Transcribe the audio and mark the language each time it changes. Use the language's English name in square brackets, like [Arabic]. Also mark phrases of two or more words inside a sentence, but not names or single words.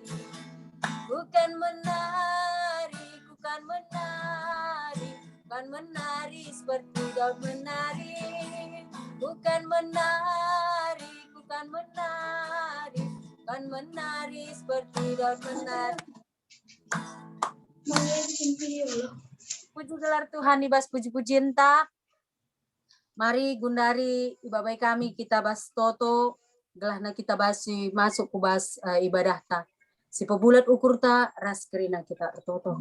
[Indonesian] Bukan menari, bukan menari, bukan menari seperti Daud menari. Bukan menari, bukan menari, bukan menari seperti Daud menari. [Batak Karo] Puji gelar Tuhan ibas puji-puji entah. Mari gundari ibabai kami kita bas toto. Gelahna kita basi masuk ku bas ibadah ta. Si pebulat ukur ta ras kerina kita toto.